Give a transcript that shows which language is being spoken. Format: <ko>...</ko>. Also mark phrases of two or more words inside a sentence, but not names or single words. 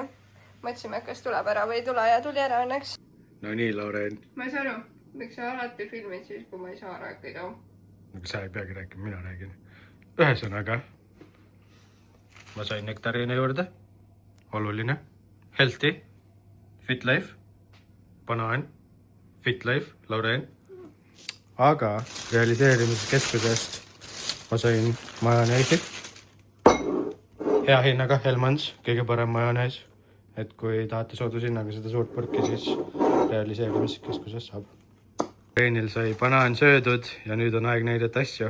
<et>Mõtlesime, kas tuleb ära või ei tule ja tuli ära õnneks. No nii, Lauren. Ma ei saa aru, miks sa alati filmid siis, kui ma ei saa rääkida. Aga sa ei peagi rääkima, mina räägin. Ühesõnaga, ma sain nektarine juurde. Oluline.</et> <en>Healthy. Fit life. Banaan. Fit life. Lauren.</en> <et>Aga realiseerimiskeskusest ma sain majoneesi. Hea hinnaga Hellmann's, kõige parem majonees. Et kui tahate soodushinnaga seda suurt purki, siis realiseerimiskeskuses saab. Reinil sai banaan söödud ja nüüd on aeg näidata asju.</et>